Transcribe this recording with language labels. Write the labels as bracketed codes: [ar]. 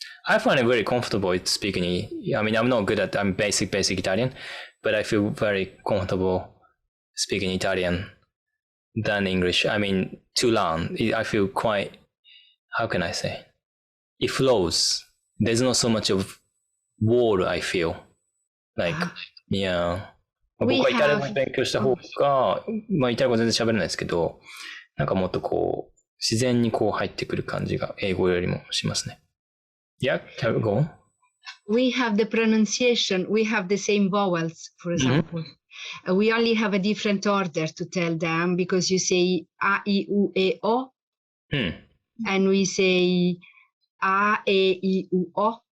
[en] I find it very comfortable speaking. I mean, I'm not good at, I'm basic Italian, but I feel very comfortable speaking Italian than English. I mean, to learn, I feel quite, how can I say? It flows. There's not so much of wall, I feel. Like, yeah. [ja] 僕はイタリア語を勉強した方が、まあイタリア語全然喋れないですけど、なんかもっとこう、自然にこう入ってくる感じが英語よりもしますね。 [en] Yeah, go on. We have the pronunciation, we have the same vowels, for example. We only have a different order to tell them, because you say A, I, U, E, O, and we say A, E, I, U, O.